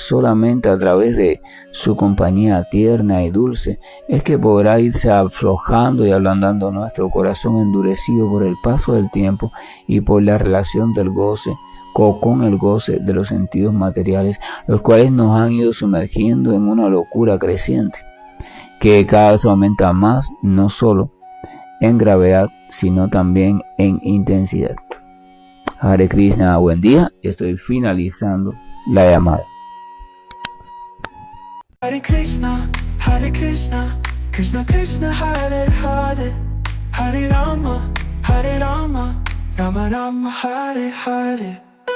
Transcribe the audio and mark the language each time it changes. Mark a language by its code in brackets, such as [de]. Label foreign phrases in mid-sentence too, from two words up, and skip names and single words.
[es] solamente a través de su compañía tierna y dulce es que podrá irse aflojando y ablandando nuestro corazón endurecido por el paso del tiempo y por la relación del goce con el goce de los sentidos materiales, los cuales nos han ido sumergiendo en una locura creciente que cada vez aumenta más, no solo en gravedad, sino también en intensidad. Hare Krishna, buen día. Estoy finalizando la llamada. [sa] Hare Krishna, Krishna Krishna, Hare Hare, Hare Rama, Rama Rama, Hare Hare.